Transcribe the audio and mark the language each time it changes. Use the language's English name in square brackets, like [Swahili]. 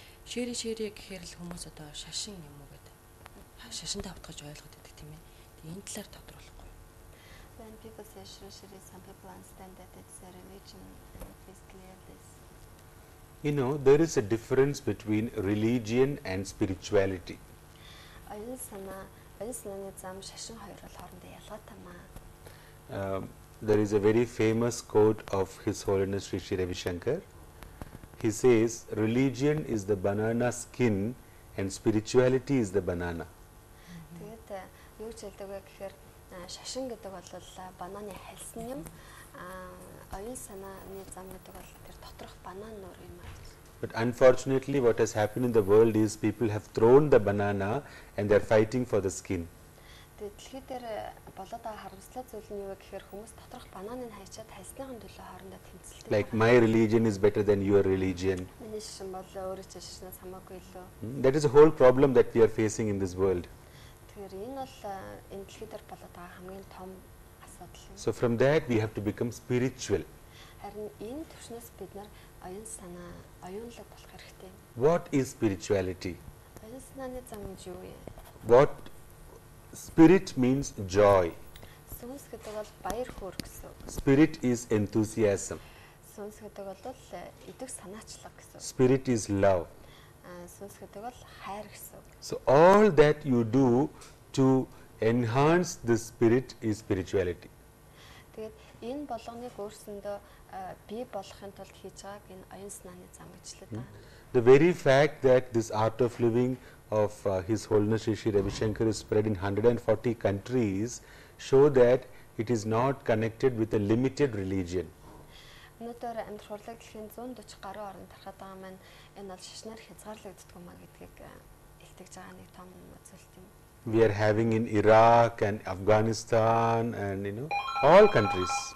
[Mongolian] Шэри гэхээр л хүмүүс одоо шашин юм уу гэдэг. Шашинтай автгаж ойлгоод байдаг тийм ээ. Тэгээд энэ талаар тодруулахгүй. [English] When people say shri, some people understand that it's a religion and please clear this. You know, there is a difference between religion and spirituality. [Mongolian] Оюун санааны зам шашин хоёр бол хоорондоо ялгаатай маа. [English] There is a very famous quote of His Holiness Sri Sri Ravi Shankar. He says, religion is the banana skin and spirituality is the banana. [Mongolian] Тэгээд юу ч хэлдэг вэ гэхээр шашин гэдэг бол бананы хальсан юм. Оюун санааны зам гэдэг бол тэр доторх банан нур юм аа. [English] But unfortunately, what has happened in the world is people have thrown the banana and they are fighting for the skin. [Mongolian] Тэгээд дэлхий дээр болоод байгаа харамслал зүйл нь юу вэ гэхээр хүмүүс доторх бананыг хайчаад хайсныхын төлөө хоорондоо тэмцэлтэй. [English] Like my religion is better than your religion. [Mongolian] Миний шашин бол өөрөө ч шашнаас хамаагүй илүү. [English] That is the whole problem that we are facing in this world. [Mongolian] Тэгэхээр энэ бол энэ дэлхий дээр болоод байгаа хамгийн том асуудал юм. [English] So from that we have to become spiritual. [Mongolian] Харин энэ төвшнөөс бид нар оюун санаа, оюунлаг болох хэрэгтэй. [English] What is spirituality? [Mongolian] Оюун санааны зам гэж юу вэ? [English] What spirit means joy. [Mongolian] Сүнс гэдэг бол баяр хөөр гэсэн. [English] Spirit is enthusiasm. [Mongolian] Сүнс гэдэг бол идэг санаачлаг гэсэн. [English] Spirit is love. [Mongolian] Сүнс гэдэг бол хайр гэсэн. [English] So all that you do to enhance the spirit is spirituality. [Mongolian] Тэгээд энэ болгоныг өөрсөндөө бий болгохын тулд хийж байгааг энэ оюун санааны зам гэж л да. [English] The very fact that this art of living of His Holiness Sri Sri Ravi Shankar is spread in 140 countries show that it is not connected with a limited religion. [Mongolian] Өнөөдөр амьдрах урлаг дэлхийн 140 гаруй орнд тархаад байгаа маань энэ бол шашнаар хязгаарлагддаг юм а гэдгийг илтгэж байгаа нэг том зүйлт юм. [English] We are having in Iraq and Afghanistan and all countries.